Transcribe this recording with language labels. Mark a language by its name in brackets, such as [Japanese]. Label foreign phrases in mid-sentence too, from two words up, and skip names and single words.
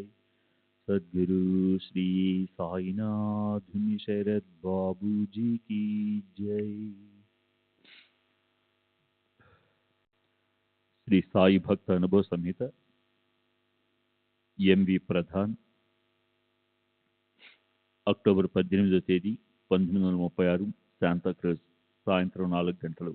[Hindi] सद्गुरु श्री साईनाथ शरद बाबू जी की जय। [Telugu] శ్రీ సాయి భక్త అనుభవ సంహిత ఎంవి ప్రధాన్ అక్టోబర్ 18వ తేదీ 1936 శాంతాక్రజ్ సాయంత్రం 4 గంటలు.